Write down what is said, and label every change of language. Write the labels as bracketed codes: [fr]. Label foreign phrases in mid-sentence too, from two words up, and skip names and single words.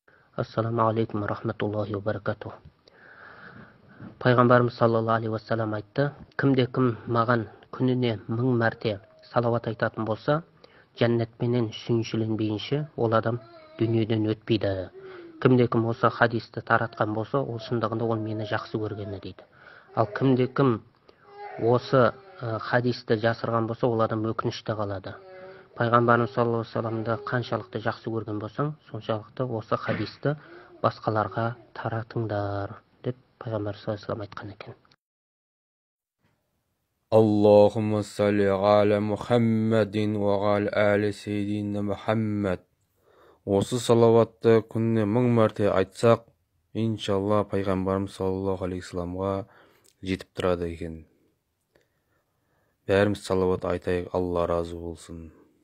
[ar] السلام عليكم رحمة الله وبركاته. [kk] Пайғамбарымыз [ar] صلى الله عليه وسلم [kk] айтты: кімде-кім маған күніне 1000 мәрте салауат айтатын болса, жәннатпенен сүйіншіленбейінше ол адам дүниеден өтпейді. Кімде-кім осы хадисті таратқан болса, ол шындығында ол мені жақсы көргені дейді. Ал кімде-кім осы хадисті жасырған болса, ол адам өкінішті қалады. Пайғамбарымыз [ar] صلى الله عليه وسلم [kk] қаншалықты жақсы көрген болсаң, соншалықты осы хадисті басқаларға таратыңдар деп пайғамбар [ar] صلى الله عليه وسلم [kk] айтқан екен. [ar] اللهم صل على محمد وعلى آل سيدنا محمد. [kk] Осы салаватты күніне 1000 мәрте айтсақ, иншалла пайғамбарымыз [ar] صلى الله عليه وسلم [kk] жетіп тұрады екен. Бәріміз салават айтайық, Алла разы болсын.